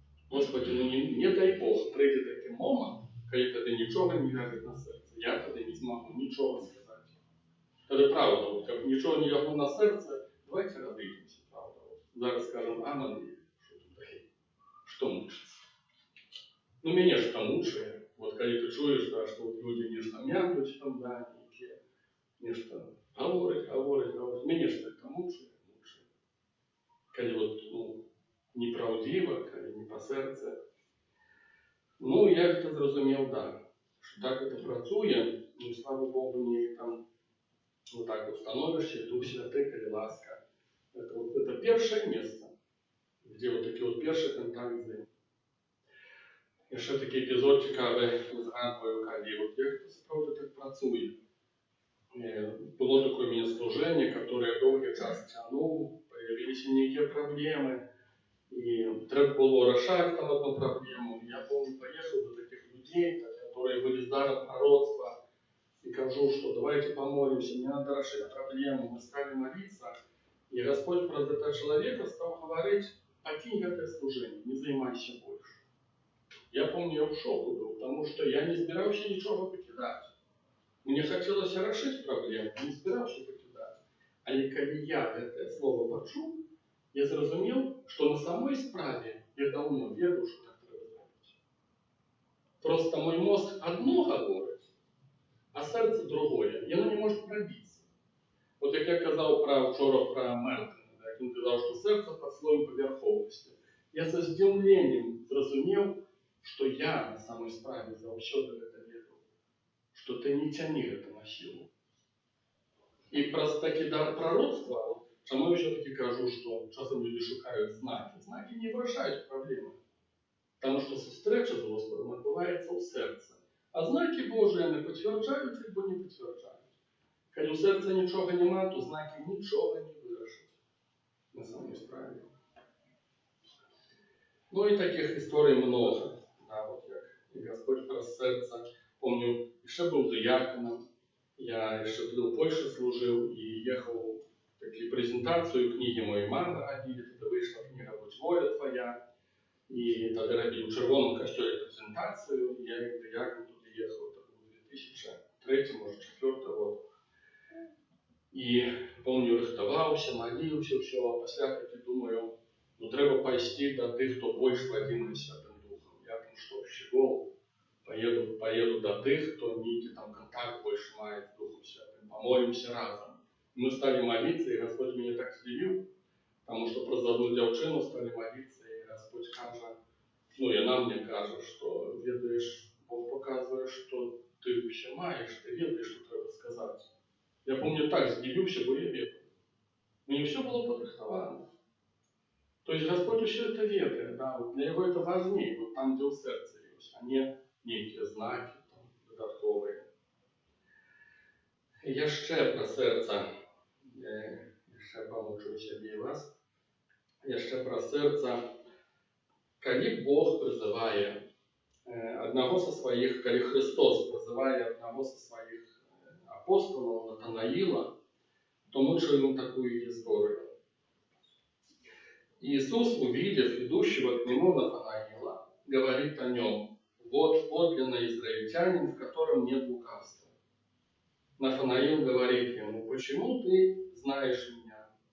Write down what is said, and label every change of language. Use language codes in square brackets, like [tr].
[uk] Господи, ну не дай Бог прийде такий момент, коли тоді нічого не ляже на серце. Я тоді не змогу нічого сказати. Тоді правда, от, як нічого не лягло на серце, давайте розійдемося, правда. Зараз скажем, амен, що тут таке, що мучиться. Ну, мене ж там мучає. [ru] Вот коли ты чуешь, да, что вот люди нечто м'якнуть там, да, нечто говорить. [uk] Мене ж это мучає. Коли вот, неправдиво, коли не по серце. Ну, я это зрозумів, да, що так это працює, ну, слава Богу, не там вот так вот становишься, Дух Святый, коли ласка. [ru] Это первое место, где вот такие вот первые контакты. [uk] І ще такий епізод цікавий згадую, коли от як це справді так працює. [ru] Было такое у меня служение, которое долгий час тянул, появились некие проблемы, и треба было решать там одну проблему. Я помню, поехал до таких людей, которые были с даром пророчества, и кажу, что давайте помолимся, мне надо решить проблему. Мы стали молиться, и Господь про этого человека стал говорить, покинь это служение, не занимайся больше. Я помню, я в шоку был, потому что я не збирався ничего покидать. Мне хотелось решить проблему, не збирався покидать. [uk] Але коли я это слово почув, я зрозумів, що на самой справе я давно веду, що так треба зробити. [ru] Просто мой мозг одно говорить, а серце другое. [uk] І воно не може пробитися. От як я казав вчора про Мертона, як він казав, що серце під слоєм поверховості. [ru] Я со здивленням зрозумів, что я на самой справе завсёды это ведал, что ты не тяни это на силу. [uk] И просто таки дар пророцтва, чому я все-таки кажу, что часом люди шукают знаки. Знаки не вирішають проблеми. [ru] Потому что встреча [uk] з Господом відбувається у серці. А знаки Божі не підтверджують, або не підтверджують. Коли у серця нічого нема, то знаки нічого не вирішать на самой справе. [ru] Ну и таких историй много. [uk] Да, вот як Господь про серце. Помню, ще був дияконом, я ще туди в Польщі служив і їхав таку презентацію книги моєї мами робили, тоді вийшла книга «Будь воля твоя», і тоді робили у Червоному костюлі презентацію, я як диякон туди їхав, це був 2003, може 2004 год. І помню, рихтувався, молився, все, а після таки думаю, ну треба пойти до тих, хто більш водимий Святим Духом. [ru] Я там что, щегол, поеду до тих, хто некий там контакт больше мает с Духом Святым. Помолимся разом. Мы стали молиться, и Господь меня так здивил, потому что просто за одну девчину стали молиться, и Господь каже, ну и она мне каже, что ведаешь, Бог показывает, что ты вообще маешь, ты ведаешь, что треба сказать. Я помню, так здивился, бо я ведал. Мне все было подрихтовано. То есть Господь еще это ведает, да, вот для него это важнее, вот там, где у сердца есть, а не некие знаки там, додатковые. [uk] Я ще про серце, ще помучу себе і вас. [be] яшчэ пра сэрца. Калі Бог прызывае аднаго са сваіх, калі Христос прызывае аднаго са сваіх апостолаў Натанаила, [ru] то мы чуем такую историю. Иисус, увидев идущего к нему Натанаила, говорит о нем: «Вот подлинный израильтянин, в котором нет лукавства». Нафанаил говорит ему: «Почему ты знаешь меня?»